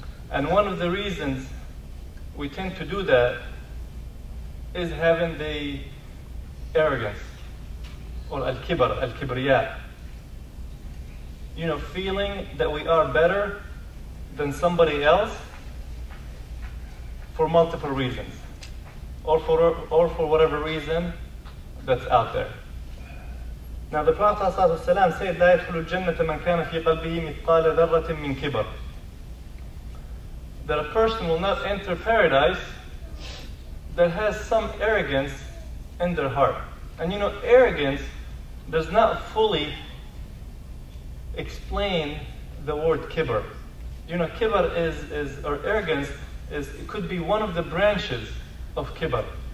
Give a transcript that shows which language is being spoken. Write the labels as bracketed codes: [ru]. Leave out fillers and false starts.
[en] And one of the reasons we tend to do that is having the arrogance, or al-kibr, al-kibriya. You know, feeling that we are better than somebody else for multiple reasons, or for whatever reason that's out there. Now the Prophet ﷺ said, [ar] لا يدخل الجنة من كان في قلبه مثقال ذرة من كبر. [en] That a person will not enter paradise that has some arrogance in their heart. And you know, arrogance does not fully explain the word kibr. You know, kibr or arrogance it could be one of the branches of kibr.